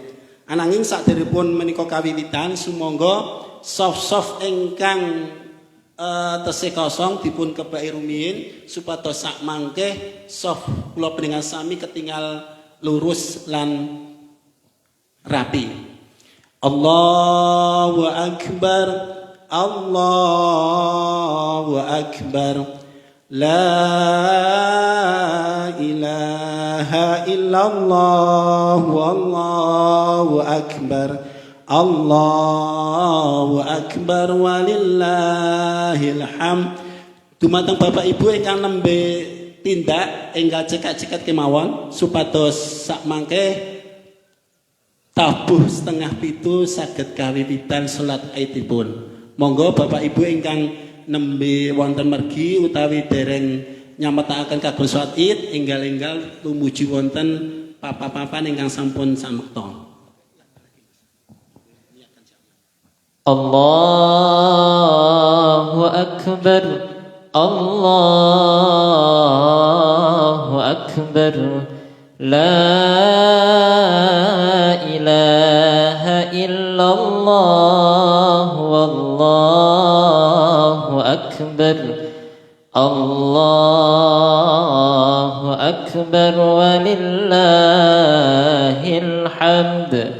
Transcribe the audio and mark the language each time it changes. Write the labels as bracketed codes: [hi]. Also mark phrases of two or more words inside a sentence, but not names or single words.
[jv] Ananging sakderepipun menika kawiwitan sumangga soft ingkang tesih kosong dipun kebaki rumiyin supados sak mangke soft kula panjenengan sami ketinggal lurus lan rapi. [ar] الله أكبر، الله أكبر، لا إله إلا الله، والله أكبر، الله أكبر ولله الحمد. [jv] Dumateng Bapak Ibu ingkang nembe tindak ingkang cekak-cekak kemawon supados sak mangke tabuh 6:30 saged kawiwitan salat Idipun. Monggo Bapak Ibu ingkang nembe wonten mergi utawi dereng nyametaken kagem salat Id enggal-enggal tumuju wonten papan-papan ingkang sampun samekta. [ar] الله أكبر، الله أكبر، لا إله إلا الله، والله أكبر، الله أكبر ولله الحمد.